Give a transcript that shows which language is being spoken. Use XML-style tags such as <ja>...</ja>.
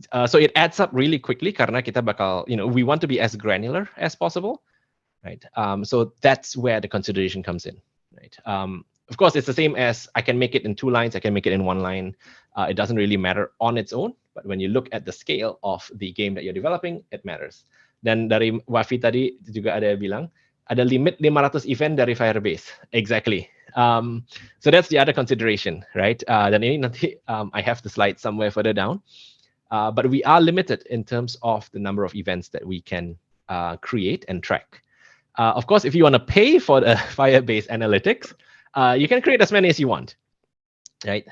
<en>So it adds up really quickly</en> <id>karena kita bakal</id> <en>we want to be as granular as possible, right? So that's where the consideration comes in, right? Of course, it's the same as I can make it in 2 lines, I can make it in 1 line. It doesn't really matter on its own, but when you look at the scale of the game that you're developing, it matters.</en> <id>Dan dari Wafi tadi juga ada bilang, ada limit 500 event dari Firebase.</id> <en>Exactly. So that's the other consideration, right?</en> <id>Dan ini nanti</id> <en>I have the slide somewhere further down. But we are limited in terms of the number of events that we can create and track. Of course, if you want to pay for the Firebase analytics, you can create as many as you want, right?</en>